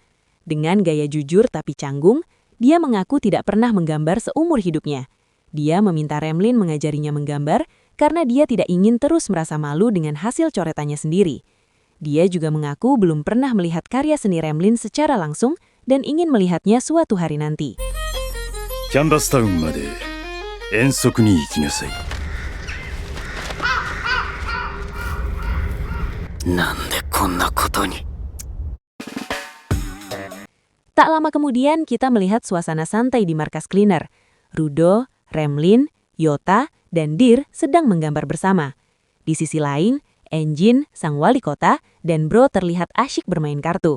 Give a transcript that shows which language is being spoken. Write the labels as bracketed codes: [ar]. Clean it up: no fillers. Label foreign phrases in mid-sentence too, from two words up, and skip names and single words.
[id] Dengan gaya jujur tapi canggung, dia mengaku tidak pernah menggambar seumur hidupnya. Dia meminta Remlin mengajarinya menggambar karena dia tidak ingin terus merasa malu dengan hasil coretannya sendiri. Dia juga mengaku belum pernah melihat karya seni Remlin secara langsung dan ingin melihatnya suatu hari nanti. [ja] キャンバスタウンまで遠足に行きなさい。なんでこんなことに。 [id] Tak lama kemudian kita melihat suasana santai di markas cleaner. Rudo, Remlin, Yota, dan Dir sedang menggambar bersama. Di sisi lain, Engine, sang wali kota, dan Bro terlihat asyik bermain kartu.